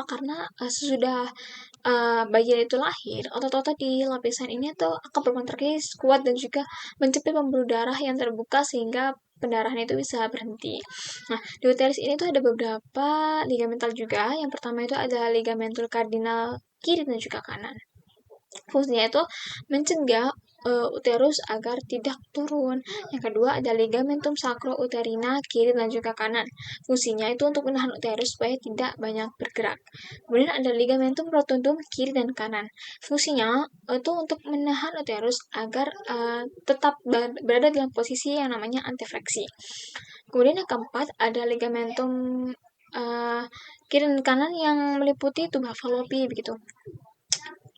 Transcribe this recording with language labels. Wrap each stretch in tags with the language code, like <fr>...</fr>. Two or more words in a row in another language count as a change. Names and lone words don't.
<id>Karena sesudah bayi itu lahir, otot-otot di lapisan ini tuh akan berkontraksi kuat dan juga mencepat pembuluh darah yang terbuka sehingga pendarahan itu bisa berhenti. Nah, di uterus ini tuh ada beberapa ligamental juga. Yang pertama itu ada</id> <la>ligamentul kardinal</la> <id>kiri dan juga kanan. Fungsinya itu mencegah uterus agar tidak turun. Yang kedua ada</id> <la>ligamentum sacro-uterina</la> <id>kiri dan juga kanan. Fungsinya itu untuk menahan uterus supaya tidak banyak bergerak. Kemudian ada</id> <la>ligamentum rotundum</la> <id>kiri dan kanan. Fungsinya itu untuk menahan uterus agar tetap berada dalam posisi yang namanya antefleksi. Kemudian yang keempat ada ligamentum kiri dan kanan yang meliputi</id> <la>tuba fallopi</la> <id>begitu.</id>